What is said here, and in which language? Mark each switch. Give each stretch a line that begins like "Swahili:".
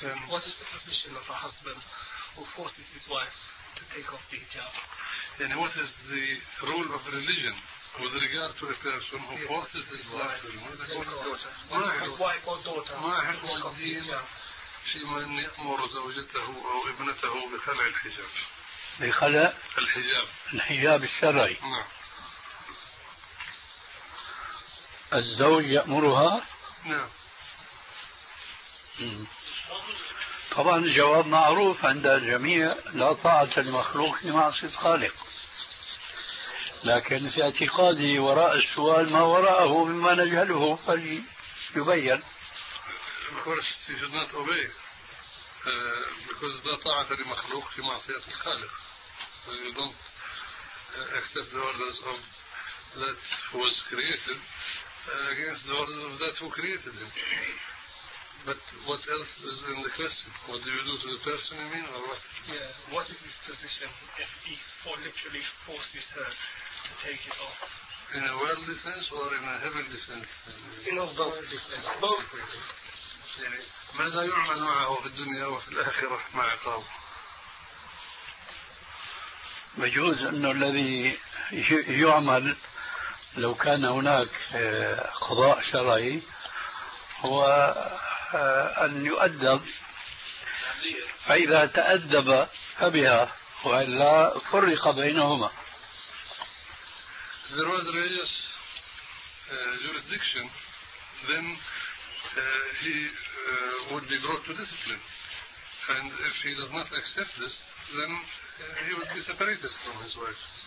English: What is the position of a husband who forces his wife to take off the hijab? And what is the role of religion with regard to a person who forces his wife to take off the hijab?
Arabic: فيما أن يأمر زوجته أو ابنته بخلع الحجاب. بخلع الحجاب. الحجاب الشرعي. نعم. الزوج يأمرها. نعم. طبعا الجواب معروف عند الجميع، لا طاعة المخلوق لمعصية الخالق. لكن في اعتقادي وراء السؤال ما وراءه مما نجهله فليبين.
English: Of course, you should not obey, because
Arabic: لا طاعة لمخلوق في معصية الخالق.
English: You don't accept the orders of that who was created against the orders of that who created him. But what else is in the question? What do you do to the person, you mean, or what? Yeah. What is his position if he literally forces her to take it off? In a worldly sense or in a heavenly sense? In a worldly sense. Both.
Arabic: يعني ماذا يعمل معه في الدنيا وفي الآخرة مع عقابه؟ يجوز أنه الذي يعمل لو كان هناك قضاء شرعي هو أن يؤدب، فإذا تأدب فبها وإلا فرق بينهما.
English: There was religious jurisdiction, then he would be brought to discipline, and if he does not accept this, then he would be separated from his wife.